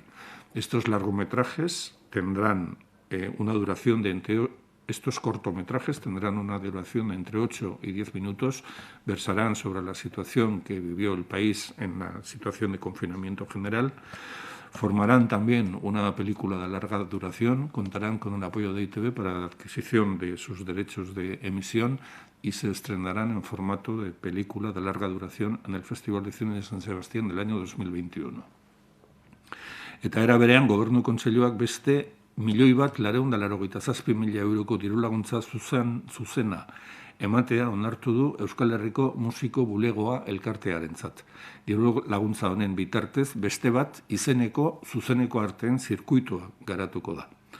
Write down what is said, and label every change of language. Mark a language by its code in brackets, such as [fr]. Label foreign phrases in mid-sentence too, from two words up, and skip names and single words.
[es] Estos largometrajes tendrán una duración de estos cortometrajes tendrán una duración de entre 8 y 10 minutos, versarán sobre la situación que vivió el país en la situación de confinamiento general, formarán también una película de larga duración, contarán con el apoyo de ITV para la adquisición de sus derechos de emisión y se estrenarán en formato de película de larga duración en el Festival de Cine de San Sebastián del año 2021. [eu] Eta era berean, Gobernu Kontseiluak beste 1.487.000 euroko dirulaguntza zuzena ematea onartu du Euskal Herriko Musiko Bulegoa elkartearentzat. Diru laguntza honen bitartez, beste bat izeneko zuzeneko arteen zirkuitua garatuko da.